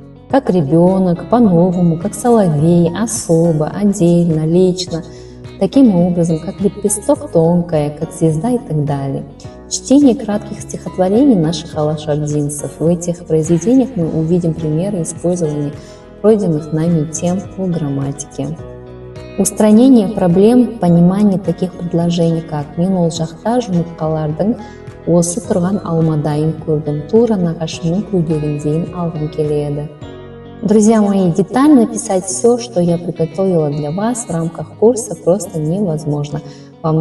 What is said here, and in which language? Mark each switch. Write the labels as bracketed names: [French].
[Russian] как ребенок, по-новому, как соловей, особо, отдельно, лично, таким образом, как лепесток тонкая, как звезда и так далее. Чтение кратких стихотворений наших алашардинцев. В этих произведениях мы увидим примеры использования пройденных нами тем по грамматике. Устранение проблем понимания таких предложений, как [Kazakh] «Мен ол жақта жұмыртқалардың осы тұрған алмадайын көрдім, тура нағашымның көйлегіндейін алғым келеді». [Russian] Друзья мои, детально описать все, что я приготовила для вас в рамках курса, просто невозможно. Вам